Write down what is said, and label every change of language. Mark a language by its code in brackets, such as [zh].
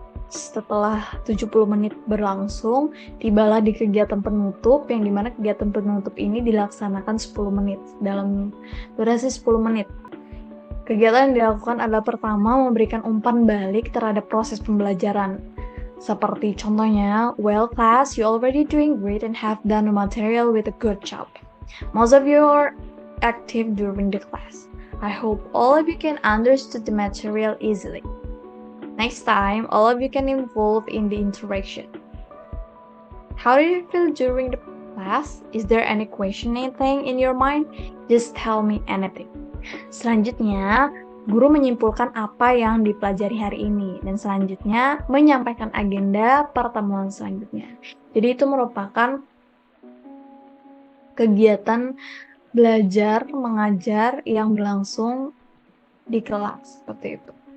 [id] Setelah 70 menit berlangsung, tibalah di kegiatan penutup, yang dimana kegiatan penutup ini dilaksanakan 10 menit, dalam durasi 10 menit. Kegiatan yang dilakukan adalah pertama, memberikan umpan balik terhadap proses pembelajaran. Seperti contohnya, [en] well class, you already doing great and have done the material with a good job. Most of you are active during the class. I hope all of you can understand the material easily. Next time, all of you can involve in the interaction. How did you feel during the class? Is there any question, anything in your mind? Just tell me anything. [id] Selanjutnya, guru menyimpulkan apa yang dipelajari hari ini, dan selanjutnya menyampaikan agenda pertemuan selanjutnya. Jadi itu merupakan kegiatan belajar mengajar yang berlangsung di kelas, seperti itu.